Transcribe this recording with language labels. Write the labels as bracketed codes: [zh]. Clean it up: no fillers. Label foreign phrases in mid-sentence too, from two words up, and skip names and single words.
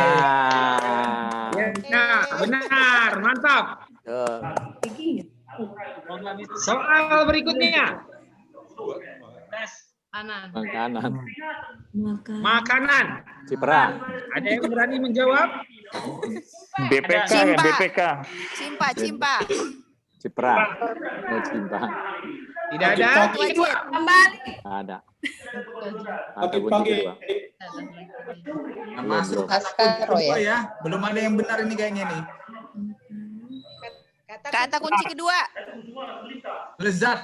[id] Nah, benar, mantap. Soal berikutnya. Makanan. Cipra. Ada yang berani menjawab? BPK ya, BPK. Cimpa. Cipra. Oh, Cimpa. Tidak ada. Ada. Kata kunci kedua. Masuk kata kunci kedua ya. Belum ada yang benar ini kayaknya nih. Kata kunci kedua. Lezat.